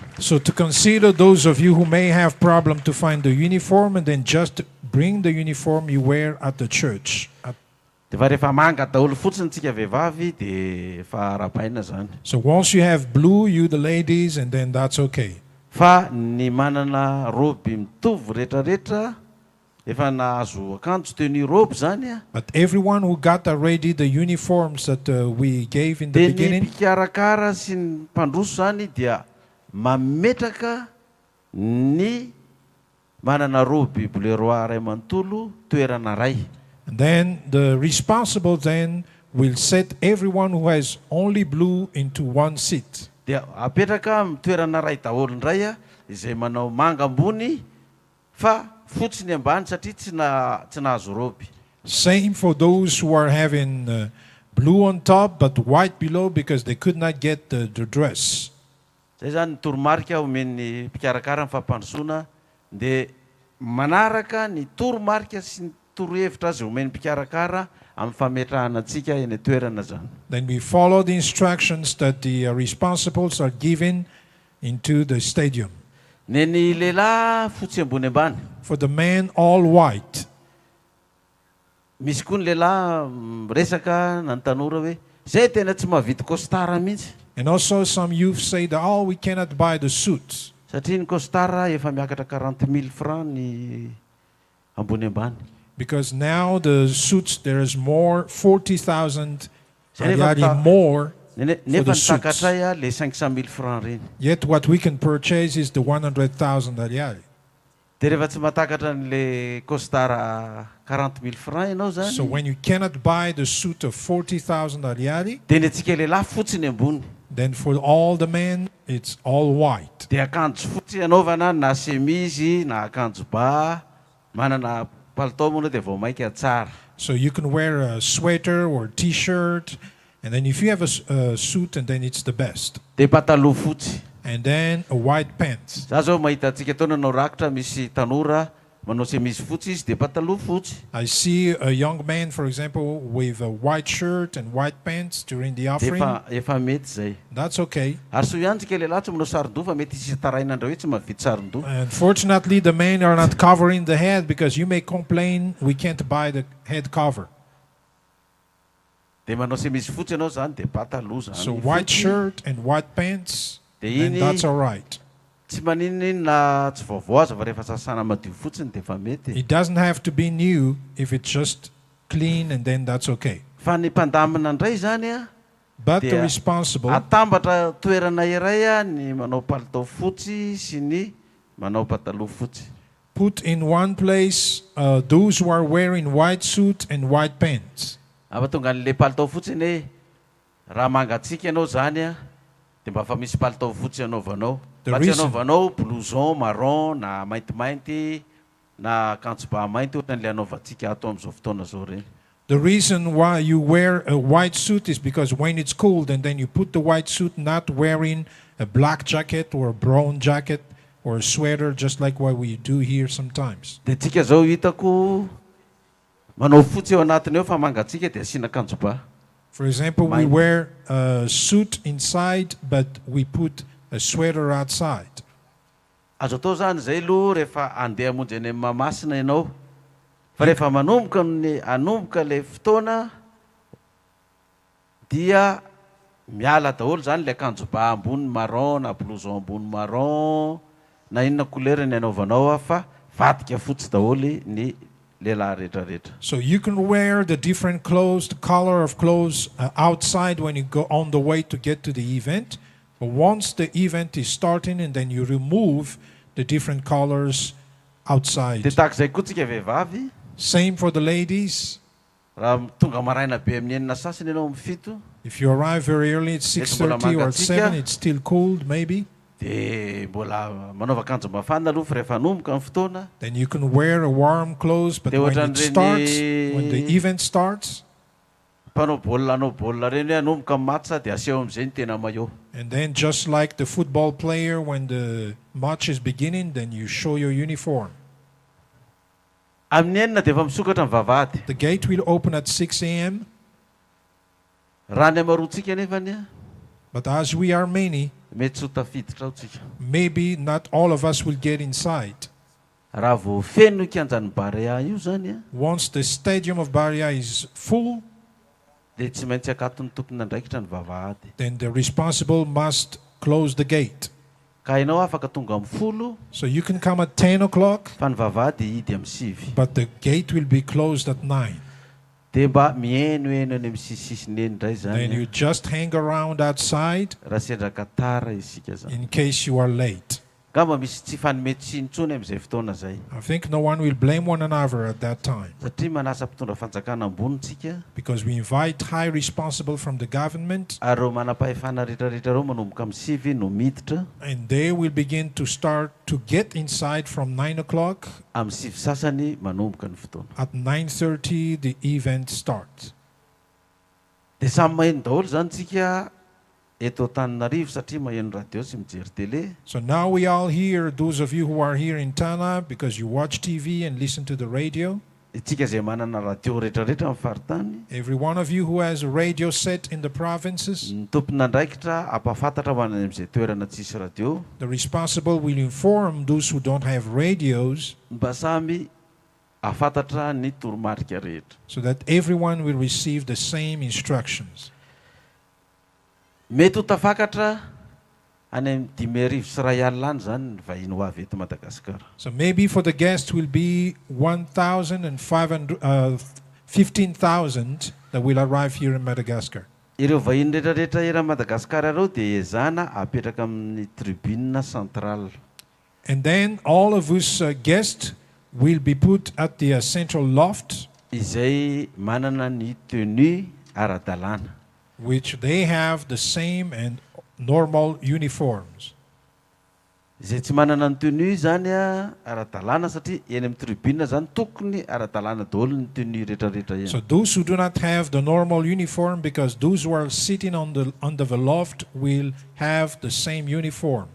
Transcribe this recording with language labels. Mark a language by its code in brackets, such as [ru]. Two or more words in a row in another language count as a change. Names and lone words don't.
[en] So to consider those of you who may have problem to find the uniform, and then just bring the uniform you wear at the church. [mg] Dia fa rehefa manga daholo fotsiny tsika vehivavy dia efa arapaina zany. [en] So once you have blue, you the ladies, and then that's okay. [mg] Fa ny manana robe mitovy rehetrarehetra efa nahazo akanjo [fr] tenue robe [mg] zany a. [en] But everyone who got already the uniforms that we gave in the [mg] Dia ny [en] beginning, [mg] mpikarakara sy ny mpandroso zany dia mametraka ny manana [fr] robe bleu [mg] roi ray manontolo toerana ray. [en] and then the responsible then will set everyone who has only blue into one seat. [mg] Dia apetraka amin'ny toerana ray daholo indray a izay manao manga ambony fa fotsy ny ambany satria tsy nahazo robe. [en] Same for those who are having blue on top but white below because they could not get the dress. [mg] Zay zany ny toromarika omen'ny mpikarakara ny fampandrosoana, dia manaraka ny toromarika sy ny torohevitra azy omen'ny mpikarakara amin'ny fametrahana antsika eny toerana zany. [en] Then we follow the instructions that the responsibles are given into the stadium. [mg] Ny lehilahy fotsy ambony ambany. [en] For the men, all white. [mg] Misy koa ny lehilahy resaka na ny tanora hoe zay tena tsy mahavita costard mihitsy. [en] And also some youth say that, oh, we cannot buy the suits. [mg] satria ny costara efa miakatra 40,000 francs ny ambony ambany. [en] Because now the suits, there is more 40,000 ariary more for [mg] nefa [en] the [mg] ny [en] suits. [mg] takatray le 500,000 francs reny. [en] Yet what we can purchase is the 100,000 ariary. [mg] De rehefa tsy matakatra n'le costara 40,000 francs ianao zany. [en] So when you cannot buy the suit of 40,000 ariary, [mg] de ny atsika lehilahy fotsy ny ambony. [en] then for all the men it's all white. [mg] De akanjo fotsy anaovana na chemise na akanjo ba, manana palitao moa de vao maika tsara. [en] So you can wear a sweater or t-shirt, and then if you have a suit, and then it's the best. [mg] De pataloha fotsy. [en] And then a white pants. [mg] Za zao mahita atsika tao nanao rakitra misy tanora manao chemise fotsy izy de pataloha fotsy. [en] I see a young man, for example, with a white shirt and white pants during the offering. [mg] Efa mety zay. [en] That's okay. [mg] Ary so ihany tsika lehilahy tsy manao saron-doha fa mety isy taraina andreo hoe tsy mahavita saron-doha. [en] Unfortunately, the men are not covering the head because you may complain we can't buy the head cover. [mg] De manao chemise fotsy ianao zany de pataloha zany. [en] So white shirt and white pants, and that's all right. [mg] Tsy maninona na tsy vaovao aza fa rehefa sasana madio fotsiny de fa mety. [en] It doesn't have to be new if it's just clean, and then that's okay. [mg] Fa ny mpandamina indray zany a. [en] But the responsible, [mg] atambatra toerana iray a ny manao palitao fotsy sy ny manao pataloha fotsy. [en] Put in one place those who are wearing white suit and white pants. [mg] Ava tonga n'le palitao fotsy ny raha mangatsika ianao zany a de mba fa misy palitao fotsy anaovanao. Fa tsy anaovanao blouson marron na maintimainty na akanjo ba mainty ohatran'le anaovantsika ato amin'izao fotoana zao reny. [en] The reason why you wear a white suit is because when it's cold, and then you put the white suit, not wearing a black jacket or a brown jacket or a sweater, just like what we do here sometimes. [mg] De tsika zao hitako manao fotsy eo anatiny eo fa mangatsika de asina akanjo ba. [en] For example, we wear a suit inside, but we put a sweater outside. [mg] Azo atao zany zay aloha rehefa andeha hamonjy any amin'ny Mahamasina ianao. Fa rehefa anomboka le fotoana dia miala daholo zany le akanjo ba ambony marron na blouson ambony marron na inona couleur ny anaovanao fa vadika fotsy daholo ny lehilahy rehetrarehetra. [en] So you can wear the different clothes, the color of clothes outside when you go on the way to get to the event. But once the event is starting, and then you remove the different colors outside. [mg] De takzay koa tsika vehivavy. [en] Same for the ladies. [mg] Raha tonga maraina be amin'ny enina sasany ianao mifito. [en] If you arrive very early at 6:30 or 7, it's still cold maybe. [mg] De mbola manaova akanjo mafana aloha fa rehefa anomboka amin'ny fotoana. [en] Then you can wear a warm clothes, but when it starts, when the event starts, [mg] mpanao baolina reny hoe anomboka amin'ny match de aseho amin'izay ny tena maillot. [en] And then just like the football player, when the match is beginning, then you show your uniform. [mg] Amin'ny enina de efa misokatra ny vavahady. [en] The gate will open at 6 a.m. [mg] Raha ny amaroantsika nefany a. [en] But as we are many, [mg] mety tsy ho tafiditra ao tsika. [en] Maybe not all of us will get inside. [mg] Raha vao feno kianjan'ny Barea io zany a. [en] Once the stadium of Barea is full, [mg] de tsy maintsy akaton'ny tompony andraikitra ny vavahady. [en] Then the responsible must close the gate. [mg] Ka ianao afaka tonga amin'ny folo. [en] So you can come at 10 o'clock. [mg] Fa ny vavahady hidy amin'ny sivy. [en] But the gate will be closed at 9. [mg] De mba mienoeno any amin'ny sisisiny eny ndray zany. [en] Then you just hang around outside. [mg] Raha sendraka tara isika zany. [en] In case you are late. [mg] Gamba misy tsy fanometsiny intsony amin'izay fotoana zay. [en] I think no one will blame one another at that time. [mg] Satria manasa mpitondra fanjakana ambonitsika. [en] Because we invite high responsible from the government. [mg] Ary reo manam-pahefana rehetrarehetra reo manomboka amin'ny sivy no miditra. [en] And they will begin to start to get inside from 9 o'clock. [mg] Amin'ny sivy sasany manomboka ny fotoana. [en] At 9:30 the event starts. [mg] De samy maheno daholo zany tsika eto Antananarivo satria maheno radio sy mijery télé. [en] So now we all hear, those of you who are here in Tana, because you watch TV and listen to the radio. [mg] Tsika zay manana radio rehetrarehetra amin'ny faritany. [en] Every one of you who has a radio set in the provinces. [mg] Ny tompony andraikitra ampafantatra ho any amin'izay toerana tsisy radio. [en] The responsible will inform those who don't have radios. [mg] Mba samy afantatra ny toromarika rehetra. [en] So that everyone will receive the same instructions. [mg] Mety ho tafakatra any amin'ny 10,000 sy iray alina any zany ny vahiny ho avy eto Madagasikara. [en] So maybe for the guest will be 15,000 that will arrive here in Madagascar. [mg] Ireo vahiny rehetrarehetra era Madagasikara ireo dia ezana apetraka amin'ny [fr] tribune centrale. [en] And then all of us guests will be put at the central loft, [mg] Izay manana ny tenue ara-dalàna. [en] which they have the same and normal uniforms. [mg] Izay tsy manana ny tenue zany ara-dalàna satria eny amin'ny tribune zany tokony ara-dalàna daholo ny tenue rehetrarehetra eny. [en] So those who do not have the normal uniform, because those who are sitting under the loft will have the same uniform.